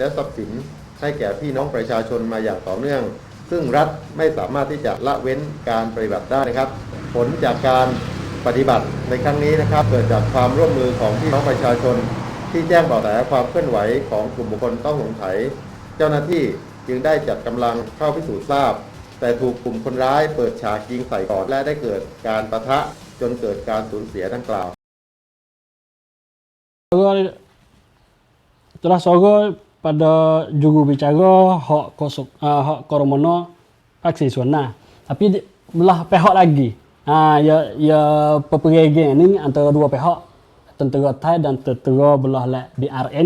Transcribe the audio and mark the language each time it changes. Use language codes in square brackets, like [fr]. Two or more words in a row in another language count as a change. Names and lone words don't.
[th] และทรัพย์สินให้แก่พี่น้องประชาชนมาอย่างต่อเนื่องซึ่งรัฐไม่สามารถที่จะละเว้นการปฏิบัติได้นะครับผลจากการปฏิบัติในครั้งนี้นะครับเกิดจากความร่วมมือของพี่น้องประชาชนที่แจ้งเบาะแสความเคลื่อนไหวของกลุ่มบุคคลต้องสงสัยเจ้าหน้าที่จึงได้จัดกำลังเข้าพิสูจน์ทราบแต่ถูกกลุ่มคนร้ายเปิดฉากยิงใส่ก่อนและได้เกิดการปะทะจนเกิดการสูญเสียดังกล่าว [ms] Telah sorot pada juru bicara hak Koromono Paksi Suana. Tapi belah pihak lagi. Ya pepergian ni antara dua pihak, tentera Thai dan tentera belah BRN.